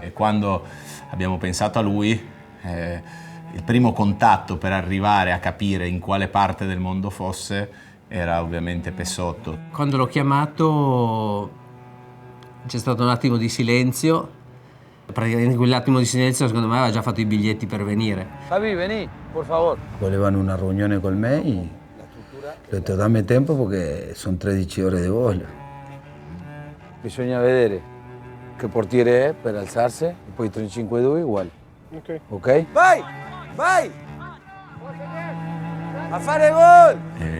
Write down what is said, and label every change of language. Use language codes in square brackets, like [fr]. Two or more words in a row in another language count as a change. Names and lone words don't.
[it] E quando abbiamo pensato a lui, il primo contatto per arrivare a capire in quale parte del mondo fosse era ovviamente Pessotto. Quando l'ho chiamato c'è stato un attimo di silenzio. Praticamente in quell'attimo di silenzio secondo me aveva già fatto i biglietti per venire. [es] Javi, vení, por favor. [it] Volevano una riunione con me e ho detto dammi tempo perché sono 13 ore di volo. Bisogna vedere che portiere è per alzarsi e poi 35-2 uguale. Ok? Vai! A fare gol!